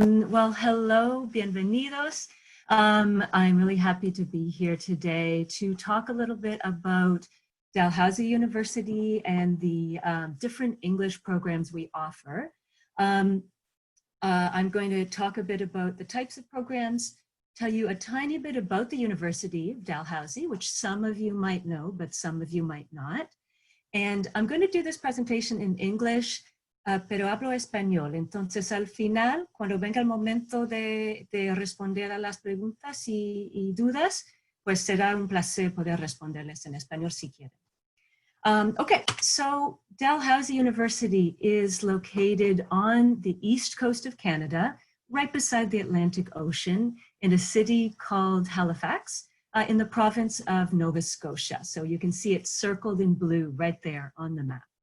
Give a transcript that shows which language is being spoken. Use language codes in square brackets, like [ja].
[en] Well, hello, bienvenidos. I'm really happy to be here today to talk a little bit about Dalhousie University and the different English programs we offer. I'm going to talk a bit about the types of programs, tell you a tiny bit about the University of Dalhousie, which some of you might know, but some of you might not. And I'm going to do this presentation in English, [es] pero hablo español. Entonces, al final, cuando venga el momento de responder a las preguntas y dudas, pues será un placer poder responderles en español si quieren. [en] Okay, so Dalhousie University is located on the east coast of Canada, right beside the Atlantic Ocean, in a city called Halifax, in the province of Nova Scotia. So you can see it circled in blue right there on the map.